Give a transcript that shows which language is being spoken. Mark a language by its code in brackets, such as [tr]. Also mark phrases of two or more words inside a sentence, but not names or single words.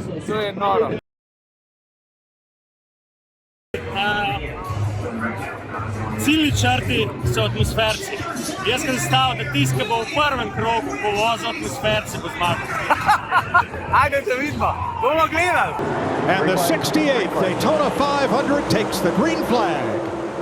[sl] To je noro. Ciljni črti so atmosferci. Jaz sem stal, da tisti, ki bo v prvem krogu povozil atmosferci, bo zmagal. Ajde, da vidimo, bomo gledali. [en] And the 68th Daytona 500 takes the green flag.